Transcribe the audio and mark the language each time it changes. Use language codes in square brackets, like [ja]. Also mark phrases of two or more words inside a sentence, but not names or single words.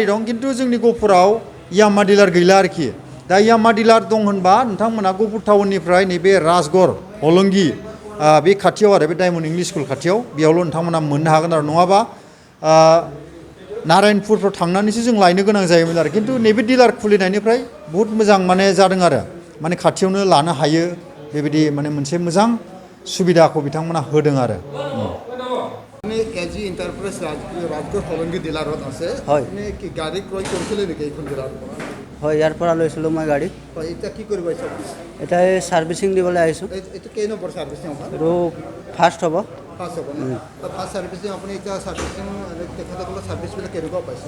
[brx] दं खिन्थु जोंनि गहपुराव यामा डिलार गैला आरोखि दा यामा डिलार दं होनबा नोंथांमोना गहपुर टाउननिफ्राय नैबे राजगड़ हलंगि बे खाथियाव आरो बे डायमन्ड इंलिश स्कुल खाथियाव बेयावल' नोंथांमोना मोननो हागोन आरो नङाबा नारायणपुरफ्राव थांनानैसो जों लायनो गोनां जायोमोन आरो खिन्थु नैबे डिलार खुलिनायनिफ्राय बहुत मोजां माने जादों आरो माने खाथियावनो लानो हायो बेबायदि माने मोनसे मोजां सुबिदाखौ बिथांमोना होदों आरो [as] এজি এণ্টাৰপ্ৰাইজ ৰাজগড় হলংগী ডিলাৰত আছে আপুনি কি গাড়ী ক্ৰয় কৰিছিলে নেকি এইখন ডিলাৰৰ পৰা হয় ইয়াৰ পৰা লৈছিলোঁ মই গাড়ী এতিয়া কি কৰিব আহিছে এতিয়া এই ছাৰ্ভিচিং দিবলৈ আহিছোঁ এইটো কেই নম্বৰ ছাৰ্ভিচিং আৰু ফাৰ্ষ্ট হ'ব [en] first servicing [as] আপুনি এতিয়া ছাৰ্ভিচিং তেখেতসকলৰ ছাৰ্ভিচবিলাক কেনেকুৱা পাইছে